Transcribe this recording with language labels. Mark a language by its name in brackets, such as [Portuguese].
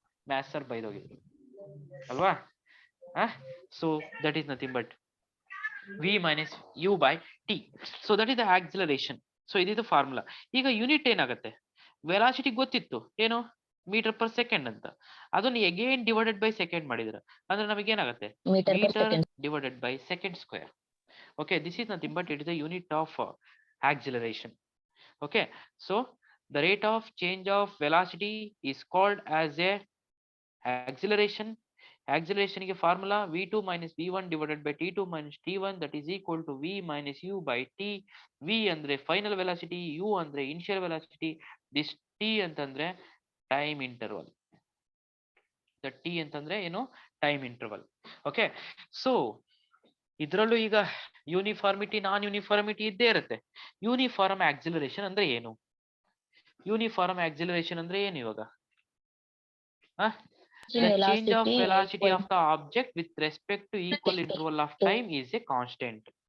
[English] maths sir [Kannada] ಬೈದೋಗಿದ್ರು ಅಲ್ವಾ? [English] So that is nothing but v minus u by t. So that is the acceleration. [Kannada] So ಇದಿದು formula. ಈಗ unit ಏನಾಗುತ್ತೆ? [English] velocity [Kannada] ಗೊತ್ತಿತ್ತು, ಏನು? [English] Metre per second ಅಂತ. [Kannada] ಅದನ್ನ again divided by second ಮಾಡಿದ್ರ ಅಂದ್ರೆ ನಮಗೆ ಏನಾಗುತ್ತೆ? [English] Metre per metre second. Divided by second square. Okay, this is nothing but it is the unit of acceleration. Okay, so the rate of change of velocity is called as a acceleration. Acceleration ಗೆ formula v2 minus v1 divided by t2 minus t1, that is equal to v minus u by t. v ಅಂದ್ರೆ final velocity, u ಅಂದ್ರೆ initial velocity, this t ಅಂತಂದ್ರೆ time interval. the t ಅಂತಂದ್ರೆ ಏನು? time interval. Okay, so [Kannada] ಇದ್ರಲ್ಲೂ ಈಗ uniformity, ನಾನ್ uniformity ಇದ್ದೇ ಇರುತ್ತೆ. [English] uniform acceleration [Kannada] ಅಂದ್ರೆ ಏನು? [English] Uniform acceleration ಅಂದ್ರೆ ಏನು ಇವಾಗ? The change of velocity of the object with respect to equal interval of time is a constant.